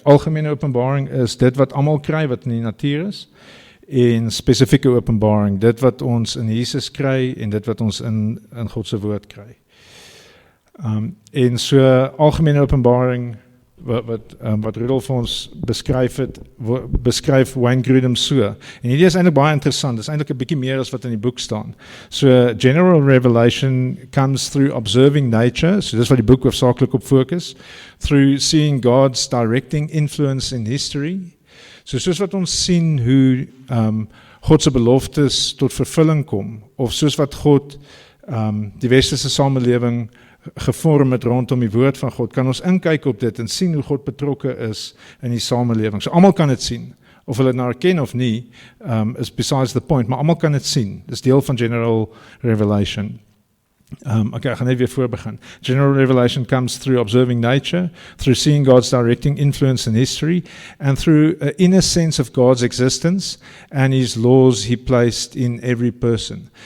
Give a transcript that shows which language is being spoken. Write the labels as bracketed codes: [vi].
[af] Algemene openbaring is dit wat almal kry wat in die natuur is, en spesifieke openbaring, dit wat ons in Jesus kry en dit wat ons in God se woord kry. En so algemene openbaring wat Rudolf ons beskryf Wayne Grudem so. En hierdie is eintlik baie interessant. Dit is eintlik 'n bietjie meer as wat in die boek staan. [en] So general revelation comes through observing nature. [af] So dis wat die boek hoofsaaklik op fokus. [en] Through seeing God's directing influence in history. [af] So soos wat ons sien hoe God se beloftes tot vervulling kom, of soos wat God die westerse samelewing gevorm het rondom die woord van God, kan ons inkyk op dit en sien hoe God betrokke is in die samelewing. So almal kan dit sien, of hulle dit nou erken of nie, [en] is besides the point, [af] maar almal kan dit sien. Dis deel van general revelation. Okay, ek gaan net weer voorbegin. [en] General revelation comes through observing nature, through seeing God's directing influence in history, and through an inner sense of God's existence and his laws he placed in every person.